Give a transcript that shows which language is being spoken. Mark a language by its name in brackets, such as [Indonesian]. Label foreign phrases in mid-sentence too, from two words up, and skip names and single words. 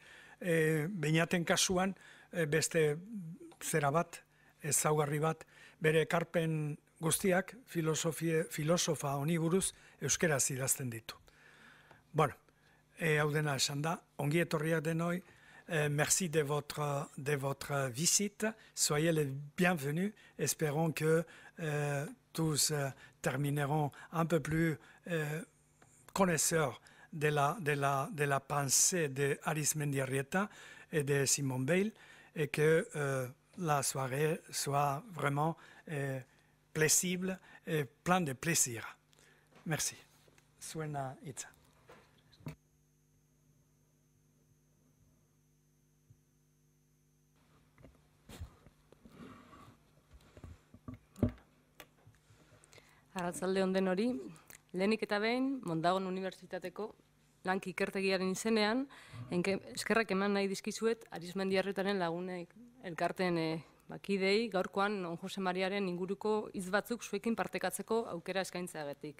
[Basque] Beñaten kasuan beste zera bat, ezaugarri bat, bere ekarpen guztiak filosofa honi buruz euskeraz idazten ditu. Bueno, hau dena esan da, ongi etorriak denoi, [French] merci de votre visite, soyez les bienvenus, espérons que tous termineront un peu plus connaisseurs de la pensée de Arizmendiarrieta et de Simon Bale, et que la soirée soit vraiment plaisible et plein de plaisir. Merci. [Basque] Suena Itza. Arratzalde on denori, lehenik eta behin, Mondragon Unibertsitateko lanki ikertegiaren izenean, eskerrak eman nahi dizkizuet Arizmendiarrietaren lagunek elkarten bakidei, gaurkoan On Jose Mariaren inguruko hitz batzuk zuekin partekatzeko aukera eskaintzeagatik.